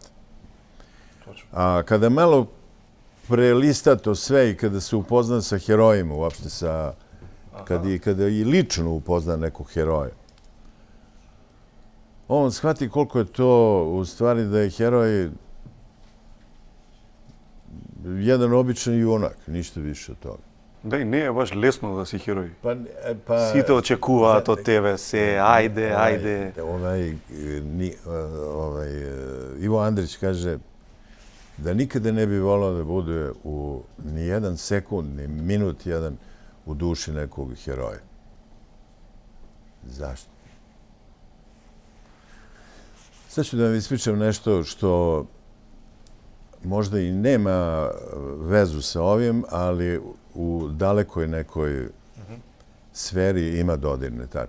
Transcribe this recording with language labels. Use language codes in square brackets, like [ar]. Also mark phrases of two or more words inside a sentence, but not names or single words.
[sr] A kada malo prelista to sve i kada se upozna sa herojima, uopšte kada i lično upozna nekog heroja, on shvati koliko je to u stvari da je heroj jedan običan junak, ništa više od toga. [mk] Да, и не е баш лесно да си херој. Па Сите очекуваат од тебе се, ајде. [sr] Ivo Andrić kaže da nikada ne bi volao da bude u ni jedan sekund, ni minut jedan u duši nekog heroja. Zašto? Sad ću da vam ispričam nešto što možda i nema vezu sa ovim, ali u dalekoj nekoj sferi ima dodirne tačke.